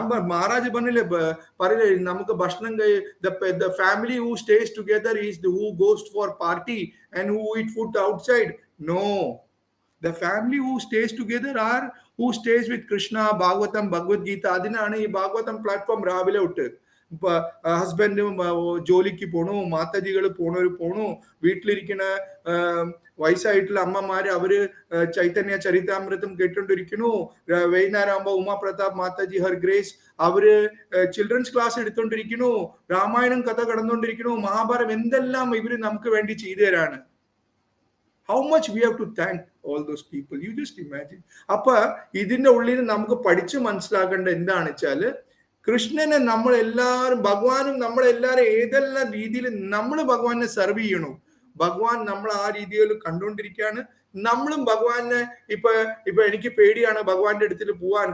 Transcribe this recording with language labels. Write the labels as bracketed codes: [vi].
[ml] മഹാരാജ് പറയില്ലേ നമുക്ക് ഭക്ഷണം, [en] the family who stays together is who goes for party and who eat food outside. No, the family who stays together are who stays with Krishna, Bhagavatam, Bhagavad Gita. [ml] അതിനാണ് ഈ Bhagavatam platform രാവിലെ തൊട്ട്. ഹസ്ബൻഡും ജോലിക്ക് പോണു, മാതാജികൾ പോണു, വീട്ടിലിരിക്കുന്ന വയസ്സായിട്ടുള്ള അമ്മമാര് അവര് ചൈതന്യ ചരിതാമൃതം കേട്ടോണ്ടിരിക്കുന്നു. വൈകുന്നേരം ആകുമ്പോ ഉമാ പ്രതാപ് മാതാജി ഹർ ഗ്രേസ് അവര് ചിൽഡ്രൻസ് ക്ലാസ് എടുത്തോണ്ടിരിക്കുന്നു, രാമായണം കഥ കടന്നുകൊണ്ടിരിക്കുന്നു, മഹാഭാരതം എന്തെല്ലാം ഇവര് നമുക്ക് വേണ്ടി ചെയ്തു തരാണ്. [en] How much we have to thank all those people. You just imagine. [ml] അപ്പൊ ഇതിന്റെ ഉള്ളിൽ നമുക്ക് പഠിച്ചു മനസ്സിലാക്കേണ്ട എന്താണെന്ന് വെച്ചാല്, കൃഷ്ണനെ നമ്മളെല്ലാരും, ഭഗവാനും നമ്മളെല്ലാരും ഏതെല്ലാം രീതിയിൽ നമ്മൾ ഭഗവാനെ സെർവ് ചെയ്യണു. ഭഗവാൻ നമ്മൾ ആ രീതിയിൽ കണ്ടുകൊണ്ടിരിക്കുകയാണ്. നമ്മളും ഭഗവാനെ ഇപ്പൊ എനിക്ക് പേടിയാണ് ഭഗവാന്റെ അടുത്തിൽ പോവാൻ.